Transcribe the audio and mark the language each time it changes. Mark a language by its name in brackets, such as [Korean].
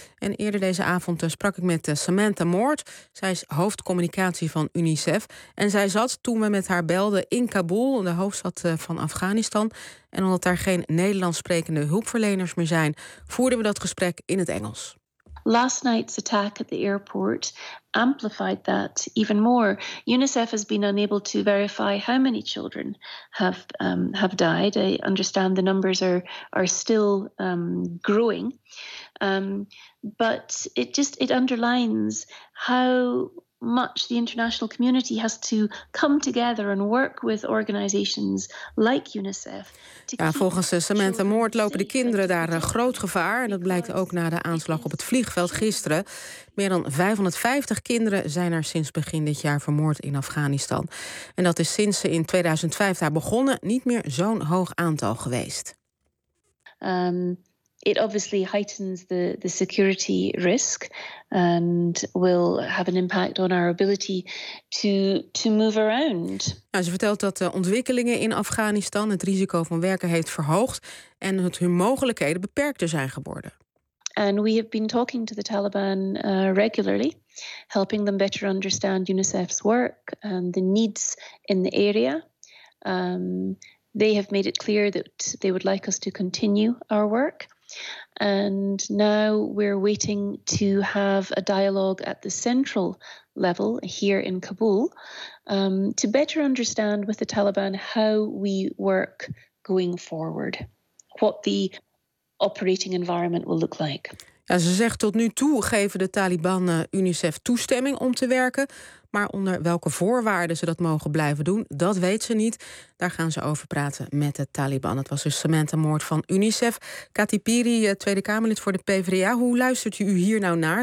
[Dutch] En eerder deze avond sprak ik met Samantha Moord. Zij is hoofdcommunicatie van UNICEF. En zij zat toen we met haar belden in Kabul, de hoofdstad van Afghanistan. En omdat daar geen Nederlands sprekende hulpverleners meer zijn, voerden we dat gesprek in het Engels. [English] Last night's attack at the airport amplified that even more. UNICEF has been unable to verify how many children have died. I understand the numbers are still growing. But it underlines how much the international community has to come together and work with organizations like UNICEF. [Dutch] Ja, volgens Samantha Moord lopen de kinderen daar groot gevaar. En dat blijkt ook na de aanslag op het vliegveld gisteren. Meer dan 550 kinderen zijn er sinds begin dit jaar vermoord in Afghanistan. En dat is sinds ze in 2005 daar begonnen niet meer zo'n hoog aantal geweest. [English] It obviously heightens the security risk and will have an impact on our ability to move around. [Dutch] Nou, ze vertelt dat de ontwikkelingen in Afghanistan het risico van werken heeft verhoogd en dat hun mogelijkheden beperkter zijn geworden. [English] And we have been talking to the Taliban regularly, helping them better understand UNICEF's work and the needs in the area. They have made it clear that they would like us to continue our work. And now we're waiting to have a dialogue at the central level here in Kabul to better understand with the Taliban how we work going forward, what the operating environment will look like. [Dutch] Ja, ze zegt tot nu toe geven de Taliban UNICEF toestemming om te werken. Maar onder welke voorwaarden ze dat mogen blijven doen, dat weet ze niet. Daar gaan ze over praten met de Taliban. Het was dus Samantha Moord van UNICEF. Kati Piri, Tweede Kamerlid voor de PvdA. Hoe luistert u hier nou naar?